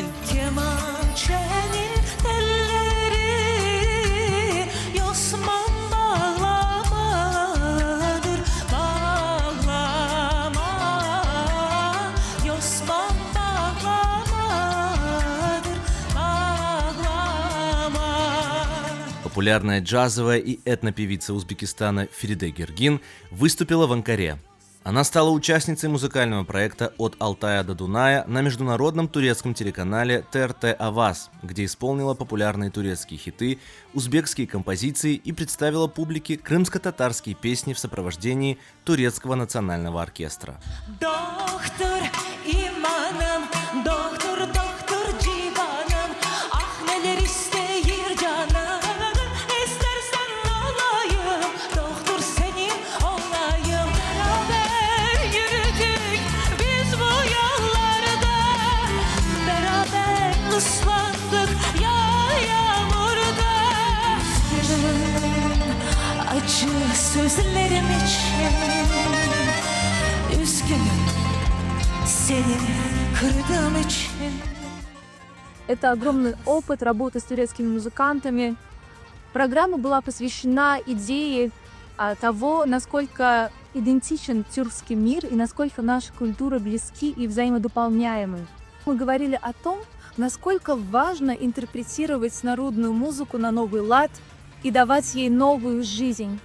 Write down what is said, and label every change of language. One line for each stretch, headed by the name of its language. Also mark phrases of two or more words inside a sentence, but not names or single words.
Turkish: Kemançenin telleri Yosman bağlamadır, bağlama. Yosman bağlamadır, bağlama.
Russian: Популярная джазовая и этнопевица Узбекистана Фериде Гиргин выступила в Анкаре. Она стала участницей музыкального проекта «От Алтая до Дуная» на международном турецком телеканале ТРТ Аваз, где исполнила популярные турецкие хиты, узбекские композиции и представила публике крымско-татарские песни в сопровождении турецкого национального оркестра.
Turkish: Doktor imanım, doktor doktor civanım, ah neler isteyir canım, istersen olayım, doktor senin olayım. Beraber yürüdük biz bu yollarda, beraber ıslandık yağmurda. Üzgünüm acı sözlerim için, üzgünüm seni kırdığım için.
Russian: Это огромный опыт работы с турецкими музыкантами. Программа была посвящена идее того, насколько идентичен тюркский мир и насколько наши культуры близки и взаимодополняемы. Мы говорили о том, насколько важно интерпретировать народную музыку на новый лад и давать ей новую жизнь.